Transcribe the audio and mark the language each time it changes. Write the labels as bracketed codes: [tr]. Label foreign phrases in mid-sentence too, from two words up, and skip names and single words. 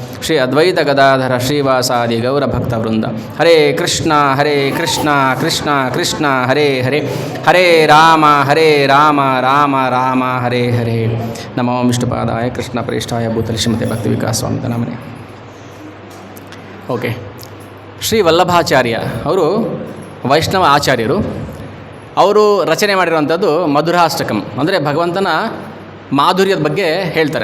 [sa] ಶ್ರೀ ಅದ್ವೈತ ಗದಾಧರ ಶ್ರೀವಾಸಾದಿ ಗೌರಭಕ್ತವೃಂದ. ಹರೇ ಕೃಷ್ಣ ಕೃಷ್ಣ ಕೃಷ್ಣ ಹರೇ ಹರೇ, ಹರೇ ರಾಮ ರಾಮ ರಾಮ ಹರೇ ಹರೇ. ನಮೋ ವಿಷ್ಣುಪಾದಾಯ ಕೃಷ್ಣ ಪ್ರೇಷ್ಠಾಯ ಭೂತಲಿ ಶ್ರೀಮತಿ ಭಕ್ತಿ ವಿಕಾಸ ಸ್ವಾಮಿ ನಮನೆ. [kn] ಓಕೆ, ಶ್ರೀ ವಲ್ಲಭಾಚಾರ್ಯ ಅವರು ವೈಷ್ಣವ ಆಚಾರ್ಯರು. ಅವರು ರಚನೆ ಮಾಡಿರುವಂಥದ್ದು ಮಧುರಾಷ್ಟಕಂ, ಅಂದರೆ ಭಗವಂತನ ಮಾಧುರ್ಯದ ಬಗ್ಗೆ ಹೇಳ್ತಾರೆ.